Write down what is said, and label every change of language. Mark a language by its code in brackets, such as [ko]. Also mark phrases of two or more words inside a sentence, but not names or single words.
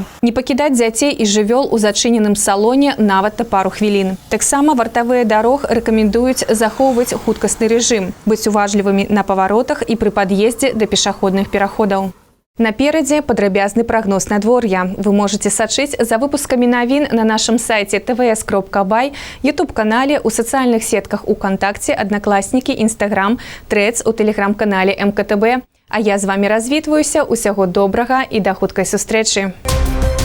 [be] Не пакідаць дзяцей і жывёл у зачыненым салоне нават на пару хвілін. Таксама вартавыя дарог рэкамендуюць захоўваць хуткасны рэжым, быць уважлівымі на паваротах і пры пад'ездзе да пешаходных пераходаў. Наперадзе падрабязны прагноз надвор'я. Вы можете сачыць за выпускамі навін на нашым сайце tvs.by, YouTube-канале, у сацыяльных сетках УКонтакце, Аднакласнікі, Instagram, Threads, у тэлеграм-канале МКТБ. А я з вами развітваюся. Усяго добрага і да хуткай сустрэчы.